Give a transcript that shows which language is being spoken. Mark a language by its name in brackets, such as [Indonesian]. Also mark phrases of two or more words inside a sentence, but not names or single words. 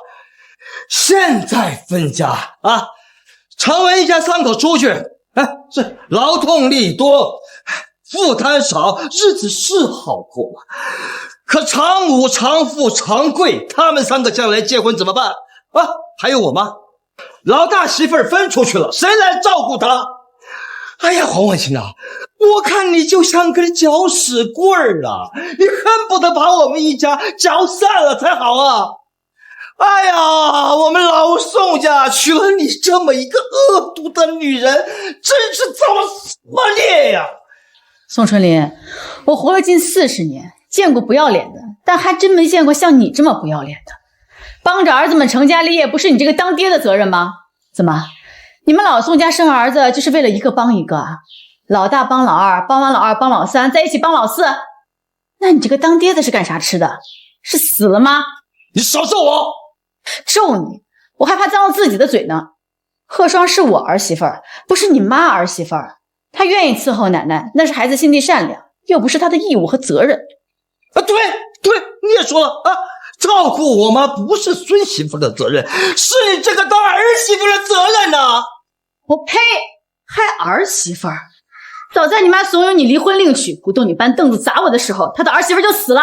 [Chinese] 現在分家啊，長文一家3口出去，哎，是勞動力多，負擔少，日子是好過了。可長母、長父、長貴他們3個將來結婚怎麼辦啊？還有我媽，老大媳婦兒分出去了，誰來照顧她？哎呀，黃婉清啊，我看你就像根攪屎棍兒啊，你恨不得把我們一家攪散了才好啊！哎呀，我們老宋家娶了你這麼一個惡毒的女人，真是造了什麼孽呀！宋春林，我活了近40年，見過不要臉的，但還真沒見過像你這麼不要臉的。幫着兒子們成家立業，不是你這個當爹的責任嗎？怎麼，你們老宋家生兒子就是為了一個幫一個啊？老大幫老二，幫完老二幫老三，在一起幫老四？那你這個當爹的是幹啥吃的？是死了嗎？你少咒我！咒你，我還怕髒了自己的嘴呢。賀雙是我兒媳婦兒，不是你媽兒媳婦兒。她願意伺候奶奶，那是孩子心地善良，又不是她的義務和責任。啊，對，你也說了啊，照顧我媽不是孫媳婦的責任，是你這個當兒媳婦的責任吶！我呸，還兒媳婦兒？早在你媽慫恿你離婚另娶，鼓動你搬凳子砸我的時候，她的兒媳婦就死了。